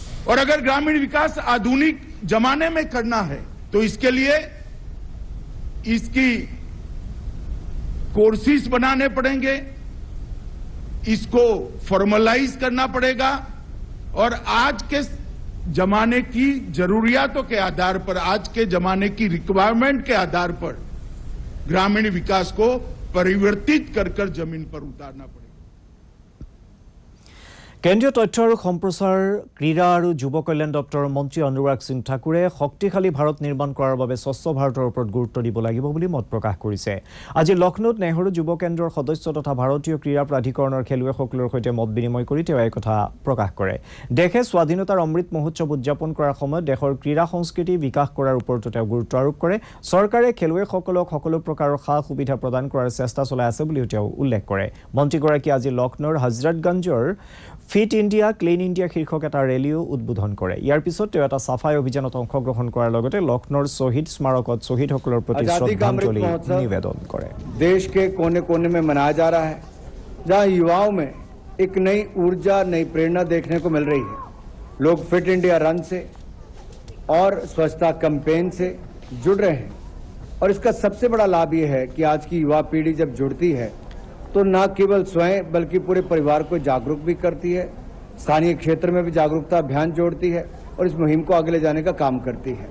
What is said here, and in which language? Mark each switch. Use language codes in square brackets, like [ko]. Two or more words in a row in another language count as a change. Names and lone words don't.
[hi] और अगर ग्रामीण विकास आधुनिक जमाने में करना है तो इसके लिए इसकी कोर्सेस बनाने पड़ेंगे, इसको फॉर्मलाइज करना पड़ेगा और आज के जमाने की जरूरियातों के आधार पर, आज के जमाने की रिक्वायरमेंट के आधार पर ग्रामीण विकास को परिवर्तित कर जमीन पर उतारना पड़ेगा। [as] কেন্দ্ৰীয় তথ্য আৰু সম্প্ৰচাৰ ক্ৰীড়া আৰু যুৱ কল্যাণ দপ্তৰৰ মন্ত্ৰী অনুৰাগ সিং ঠাকুৰে শক্তিশালী ভাৰত নিৰ্মাণ কৰাৰ বাবে স্বচ্ছ ভাৰতৰ ওপৰত গুৰুত্ব দিব লাগিব বুলি মত প্ৰকাশ কৰিছে। আজি লক্ষ্ণৌত নেহৰু যুৱ কেন্দ্ৰৰ সদস্য তথা ভাৰতীয় ক্ৰীড়া প্ৰাধিকৰণৰ খেলুৱৈসকলৰ সৈতে মত বিনিময় কৰি তেওঁ এই কথা প্ৰকাশ কৰে। দেশে স্বাধীনতাৰ অমৃত মহোৎসৱ উদযাপন কৰাৰ সময়ত দেশৰ ক্ৰীড়া সংস্কৃতি বিকাশ কৰাৰ ওপৰতো তেওঁ গুৰুত্ব আৰোপ কৰে। চৰকাৰে খেলুৱৈসকলক সকলো প্ৰকাৰৰ সা সুবিধা প্ৰদান কৰাৰ চেষ্টা চলাই আছে বুলিও তেওঁ উল্লেখ কৰে। মন্ত্ৰীগৰাকীয়ে আজি লক্ষ্ণৌৰ হজৰতগঞ্জৰ ফিট ইণ্ডিয়া ক্লিন ইণ্ডিয়া শীৰ্ষক এটা ৰেলীও উদ্বোধন কৰে। ইয়াৰ পিছত তেওঁ এটা সাফাই অভিযানত অংশগ্ৰহণ কৰাৰ লগতে লক্ষ্ণৌৰ শ্বহীদ স্মাৰকত শ্বহীদসকলৰ প্ৰতি শ্ৰদ্ধাঞ্জলি নিবেদন কৰে। [hi] देश के कोने कोने में मनाया जा रहा है, जहां युवाओं में एक नई ऊर्जा, नई प्रेरणा देखने को मिल रही है। लोग फिट इंडिया रन से और स्वच्छता कैंपेन से जुड़ रहे हैं और इसका सबसे बड़ा लाभ यह है कि आज की युवा पीढ़ी जब जुड़ती है तो न केवल स्वयं बल्कि पूरे परिवार को जागरूक भी करती है, स्थानीय क्षेत्र में भी जागरूकता अभियान जोड़ती है और इस मुहिम को आगे ले जाने का काम करती है।